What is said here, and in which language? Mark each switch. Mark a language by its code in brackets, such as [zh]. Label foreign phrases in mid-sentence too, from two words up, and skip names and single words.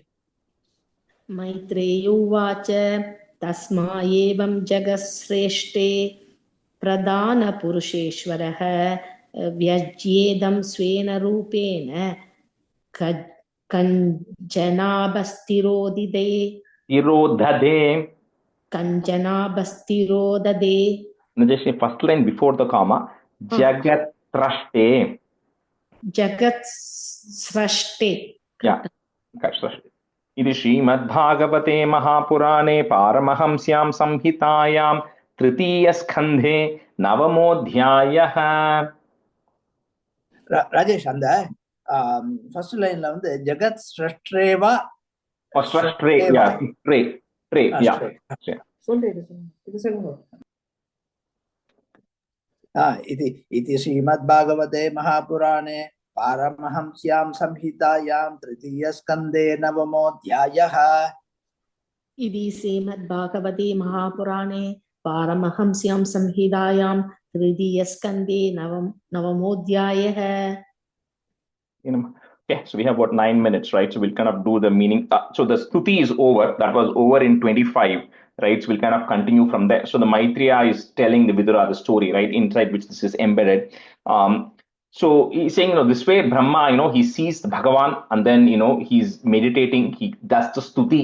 [sa] मैत्रेयोवाच तस्मा एवं जगत्श्रेष्ठे प्रधानपुरुषेश्वरः व्यज्येदं स्वेन रूपेण कञ्चनाभस्तिरोदिदे Irodhade. कञ्चनाभस्तिरोददे. [en] Najesh, first line before the comma. [sa] जगत् त्रष्टे. जगत् स्रष्टे. [en] Yeah. Srashte. [sa] इति श्रीमद्भागवते महापुराणे पारमहंस्यां संहितायां तृतीयस्कन्धे नवमोऽध्यायः. [ta] ராஜேஷ் அந்த [en] first line [ta] வந்து [sa] जगत् स्रष्टेवा Srashtre, [en] yeah, yeah. [sa] इति श्रीमद्भागवते महापुराणे पारमहंस्यां संहितायां तृतीयस्कन्धे नवमोऽध्यायः. इति श्रीमद्भागवते महापुराणे पारमहंस्यां संहितायां तृतीयस्कन्धे नवमोऽध्यायः. [en] Okay, so we have about 9 minutes, right? So we'll kind of do the meaning. So the stuti is over. That was over in 25, right? So we'll kind of continue from there. So the Maitreya is telling the Vidura the story, right? Inside which this is embedded. So he's saying, this way Brahma, he sees the Bhagavan, and then, he's meditating, he does the stuti.